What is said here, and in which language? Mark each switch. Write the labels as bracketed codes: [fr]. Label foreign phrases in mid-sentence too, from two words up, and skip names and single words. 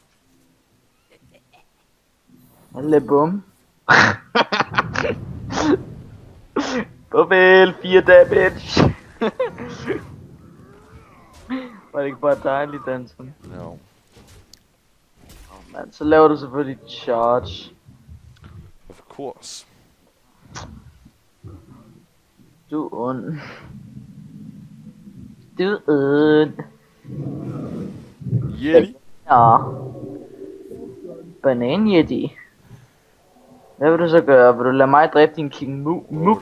[da] Alle bum. Farvel, 4 damage. Var det ikke bare dejligt, Anton? No. Man, så laver du selvfølgelig charge. [en] Of course. [da] Du er ond. Du er ond. Yeti. Ja. Banan Yeti. Hvad vil du så gøre? Vil du lade mig dræbe din King Mook?